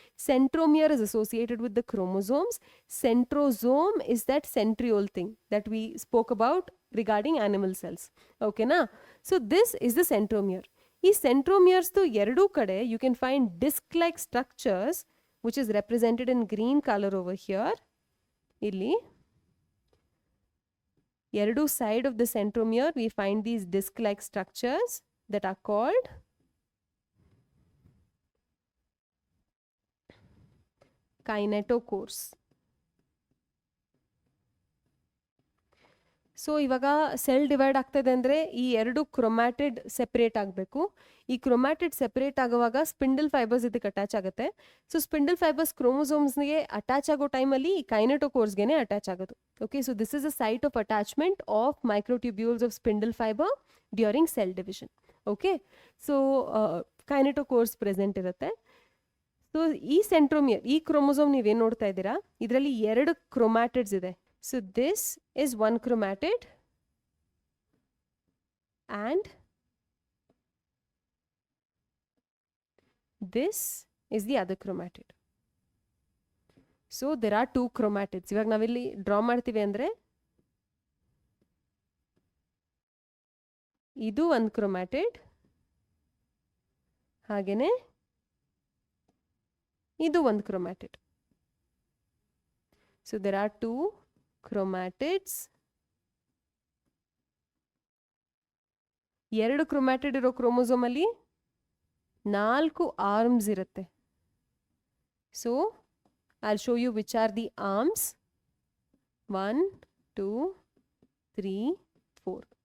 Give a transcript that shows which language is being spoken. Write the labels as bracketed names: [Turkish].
[English] Centromere is associated with the chromosomes. Centrosome is that centriole thing that we spoke about regarding animal cells. ಓಕೆನಾ? So this is the centromere. [Kannada] ಈ ಸೆಂಟ್ರೋಮಿಯರ್ಸ್ದು ಎರಡೂ ಕಡೆ [English] You can find disc like structures which is represented in green color over here. [Kannada] Illi eradu [English] side of the centromere we find these disc like structures that are called kinetochores. [Kannada] So ಇವಾಗ cell divide ಆಗ್ತದೆ ಅಂದರೆ ಈ ಎರಡು chromatid separate ಆಗಬೇಕು. ಈ chromatid separate ಆಗುವಾಗ spindle fibres ಇದಕ್ಕೆ attach ಆಗುತ್ತೆ. ಸೊ ಸ್ಪಿಂಡಲ್ ಫೈಬರ್ಸ್ ಕ್ರೋಮೋಸೋಮ್ಸ್ಗೆ ಅಟ್ಯಾಚ್ ಆಗೋ ಟೈಮಲ್ಲಿ ಈ ಕೈನೆಟೋಕೋರ್ಸ್ಗೆ ಅಟ್ಯಾಚ್ ಆಗೋದು. [English] Okay, so this is a site of attachment of microtubules of spindle fibre during cell division. Okay, so kinetochores present ಇರುತ್ತೆ. [Kannada] ಸೊ ಈ ಸೆಂಟ್ರೋಮಿಯರ್, ಈ ಕ್ರೋಮೋಸೋಮ್ ನೀವೇನು ನೋಡ್ತಾ ಇದ್ದೀರಾ, ಇದರಲ್ಲಿ ಎರಡು ಕ್ರೊಮ್ಯಾಟಿಡ್ಸ್ ಇದೆ. [English] So this is one chromatid and this is the other chromatid. So there are two chromatids. [Kannada] ಇವಾಗ ನಾವಿಲ್ಲಿ ಡ್ರಾ ಮಾಡ್ತೀವಿ ಅಂದರೆ ಇದು ಒಂದು ಕ್ರೊಮ್ಯಾಟಿಡ್, ಹಾಗೇನೆ ಇದು ಒಂದು chromatid. [English] So there are two chromatids. [Kannada] ಎರಡು ಕ್ರೊಮ್ಯಾಟಿಡ್ ಇರೋ ಕ್ರೋಮೋಸೋಮ್ ಅಲ್ಲಿ 4 ಆರ್ಮ್ಸ್ ಇರುತ್ತೆ. [English] So I show you which are the arms. 1 2 3 4.